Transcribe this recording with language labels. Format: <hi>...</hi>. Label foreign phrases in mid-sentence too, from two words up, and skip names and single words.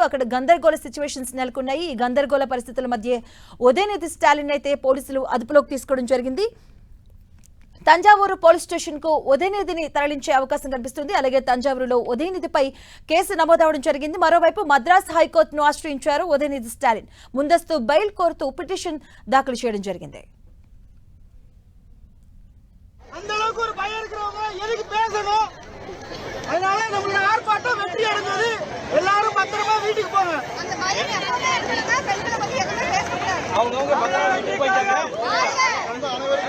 <te>అక్కడ గందరగోళ సిచ్యువేషన్స్ నెలకొన్నాయి. ఈ గందరగోళ పరిస్థితుల మధ్య ఉదయనిధి స్టాలిన్ అయితే పోలీసులు అదుపులోకి తీసుకోవడం జరిగింది. తంజావూరు</te> <en>police station</en> <te>కు ఉదయనిధిని తరలించే అవకాశం కనిపిస్తుంది. అలాగే తంజావూరులో ఉదయనిధిపై కేసు నమోదవడం జరిగింది. మరోవైపు మద్రాస్ హైకోర్టును ఆశ్రయించారు ఉదయనిధి స్టాలిన్. ముందస్తు బెయిల్ కోరుతూ పిటిషన్ దాఖలు చేయడం జరిగింది.</te> <ta>அந்த அளவுக்கு ஒரு பயம் இருக்கிறவங்க எதுக்கு பேசணும்? அதனால நம்மளோட ஆர்ப்பாட்டம் வெற்றி அடைஞ்சது. எல்லாரும் பத்திரமா வீட்டுக்கு போங்க. அந்த பயம் எப்பவுமே இருக்குங்க. பெண்களை பத்தி எதுவுமே பேசக்கூடாது. அவங்க பத்திரமா வீட்டுக்கு போயிட்டாங்க.</ta>